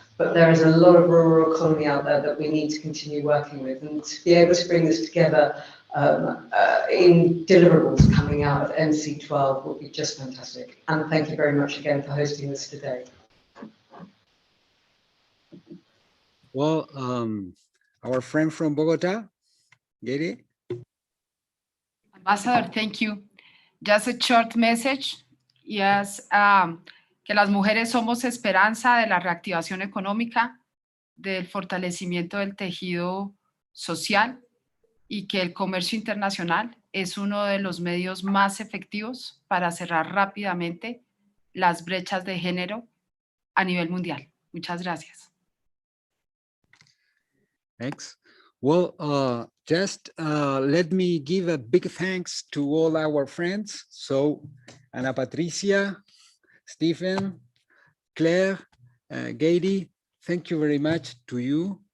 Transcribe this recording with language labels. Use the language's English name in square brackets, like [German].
[English] But there is a lot of rural economy out there that we need to continue working with, and to be able to bring this together in deliverables coming out of MC12 will be just fantastic. And thank you very much again for hosting this today. Well, our friend from Bogota, Gary. Ambassador, thank you. Just a short message. [Spanish] Yes, que las mujeres somos esperanza de la reactivación económica, del fortalecimiento del tejido social y que el comercio internacional es uno de los medios más efectivos para cerrar rápidamente las brechas de género a nivel mundial. Muchas gracias. [English] Thanks. Well, just let me give a big thanks to all our friends. So, Ana Patricia, Stephen, Claire, Gady, thank you very much to you.